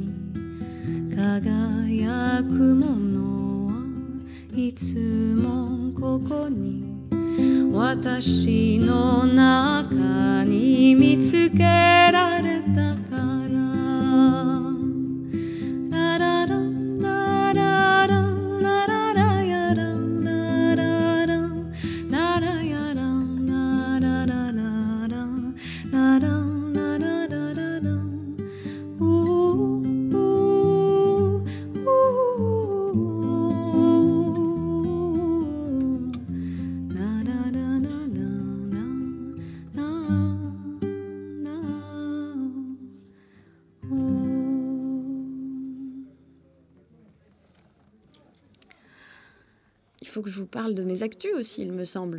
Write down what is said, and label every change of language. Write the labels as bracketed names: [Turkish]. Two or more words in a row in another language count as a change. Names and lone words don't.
[Japanese] 輝くものはいつもここに私の中に見つけられたからラララララララララやララララララやララララララララララララ [French] Il faut que je vous parle de mes actus aussi, il me semble.